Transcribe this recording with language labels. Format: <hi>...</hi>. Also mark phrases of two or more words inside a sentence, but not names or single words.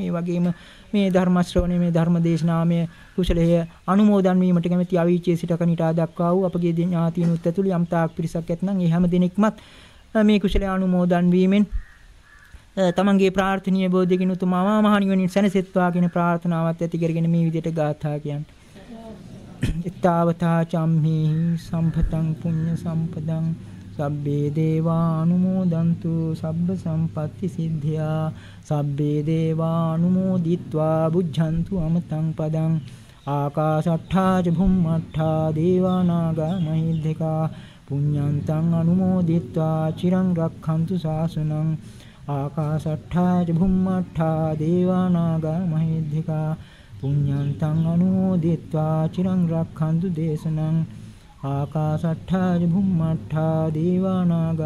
<si>ඒ වගේම මේ ධර්ම ශ්‍රවණය මේ ධර්ම දේශනාමය කුසලයේ අනුමෝදන් වීමට කැමැති අවීචයේ සිට කනිටා දක්වා වූ අපගේ ඥාතීනුත් ඇතුළු යම් තාක් පිරිසක් ඇතනම් ඒ හැම දිනෙකමත් මේ කුසලයේ අනුමෝදන් වීමෙන් තමන්ගේ ප්‍රාර්ථනීය බෝධියකින් උතුම් මහා නිවනින් සැනසෙත්වා කියන ප්‍රාර්ථනාවත් ඇති කරගෙන මේ විදිහට ගාථා කියන්නේ.</si> <pi>ඊතාවතා චම්හි සම්පතං පුඤ්ඤ සම්පදං සබ්බේ දේවානුමෝදන්තු සබ්බ සම්පatti සිද්ධා සබ්බේ දේවානුමෝදිත්වා බුද්ධන්තු අමතං පදං ආකාශට්ඨා ච භුම්මට්ඨා දේවානාගා මහිද්దికා පුඤ්ඤන්තං අනුමෝදිත්වා චිරං රක්ඛන්තු ශාසනං ආකාශට්ඨා ච භුම්මට්ඨා දේවානාගා මහිද්దికා පුඤ්ඤන්තං අනුමෝදිත්වා චිරං රක්ඛන්තු දේශනං ආකාශට්ඨා ච භුම්මට්ඨා දේවානාගා</pi>